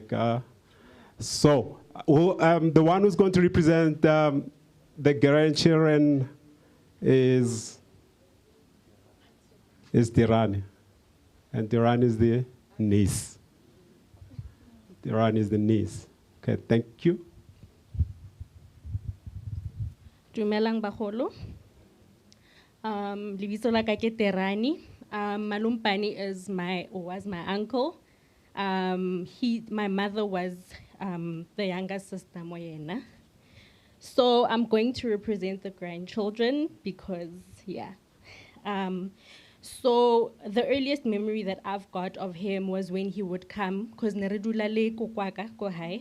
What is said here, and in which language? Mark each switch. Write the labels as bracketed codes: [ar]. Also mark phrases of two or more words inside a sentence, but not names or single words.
[en] So, the one who's going to represent the grandchildren is Tirani. And Tirani is the niece. Tirani is the niece. Okay, thank you. [st] Dumelang bagolo. Lebitso la ka ke Terani. Malumpani [en] was my uncle. My mother was the younger sister Moyena. So I'm going to represent the grandchildren because, yeah. So the earliest memory that I've got of him was when he would come, because [st] Neredulale Kukwaka Kohai.